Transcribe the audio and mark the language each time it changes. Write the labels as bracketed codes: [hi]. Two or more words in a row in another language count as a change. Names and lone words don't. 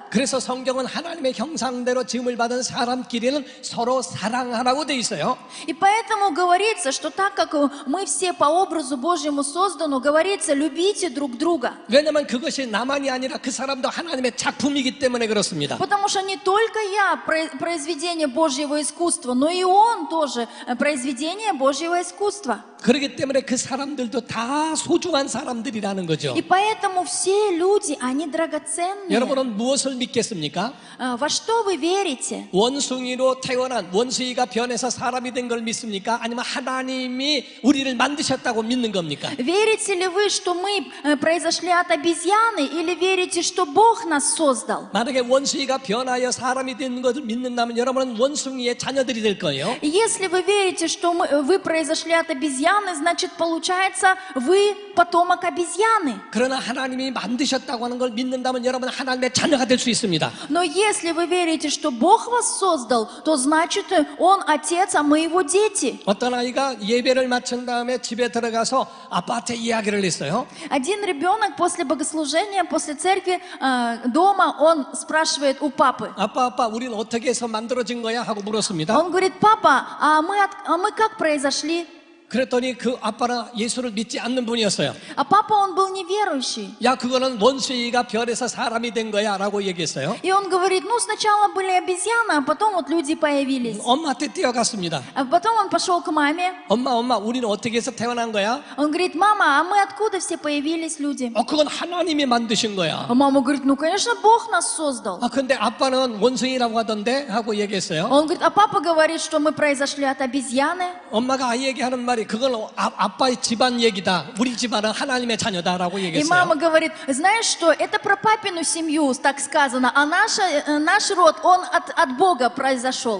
[ko] 그래서 성경은 하나님의 형상대로 지음을 받은 사람끼리는 서로 사랑하라고 돼 있어요. [ru] И поэтому говорится, что так как мы все по образу Божьему созданы, говорится, любите друг друга. [ko] 왜냐하면 그것이 나만이 아니라 그 사람도 하나님의 작품이기 때문에 그렇습니다. [ru] Потому что не только я произведение Божьего искусства, но и он тоже произведение Божьего искусства. [ko] 그렇기 때문에 그 사람들도 다 소중한 사람들이라는 거죠. [ru] И поэтому все люди, они драгоценные. [ko] 여러분은 무엇을 믿겠습니까? [ru] Во что вы верите? [ko] 원숭이로 태어난 원숭이가 변해서 사람이 된 걸 믿습니까? 아니면 하나님이 우리를 만드셨다고 믿는 겁니까? [ru] Верите ли вы, что мы произошли от обезьяны, или верите, что Бог нас создал? [ko] 만약에 원숭이가 변하여 사람이 된 것을 믿는다면 여러분은 원숭이의 자녀들이 될 거예요. [ru] Если вы верите, что вы произошли от обезьяны, значит, получается, вы потомок обезьяны. [ko] 그러나 하나님이 만드셨다고 하는 걸 믿는다면 여러분은 하나님의 자녀가 될 수 있습니다. [ru] Но если вы верите, что Бог вас создал, то значит, Он отец, а мы его дети. [ko] 어떤 아이가 예배를 마친 다음에 집에 들어가서 아빠한테 이야기를 했어요. [ru] Один ребенок после богослужения, после церкви, дома, он спрашивает у папы. [ko] 아빠, 우리는 어떻게 해서 만들어진 거야? 하고 물었습니다. [ru] Он говорит, папа, а мы как произошли? [ko] 그랬더니 그 아빠는 예수를 믿지 않는 분이었어요. [ru] А папа, он был неверующий. [ko] 야, 그거는 원숭이가 별에서 사람이 된 거야 라고 얘기했어요. [ru] И он говорит, ну сначала были обезьяны, а потом вот люди появились. [ko] 엄마한테 뛰어갔습니다. [ru] А потом он пошел к маме. [ko] 엄마, 우리는 어떻게 해서 태어난 거야? [ru] Он говорит, мама, а мы откуда все появились люди? [ko] 그건 하나님이 만드신 거야. [ru] А мама говорит, ну конечно, Бог нас создал. [ko] 근데 아빠는 원숭이라고 하던데 하고 얘기했어요. [ru] Он говорит, а папа говорит, что мы произошли от обезьяны. [ko] 엄마가 아이에게 하는 말이 그건 아빠의 집안 얘기다. 우리 집안은 하나님의 자녀다라고 [ru] И [ko] 얘기했어요. [ru] мама говорит, знаешь что, это про папину семью, так сказано, а наш род, он от Бога произошел.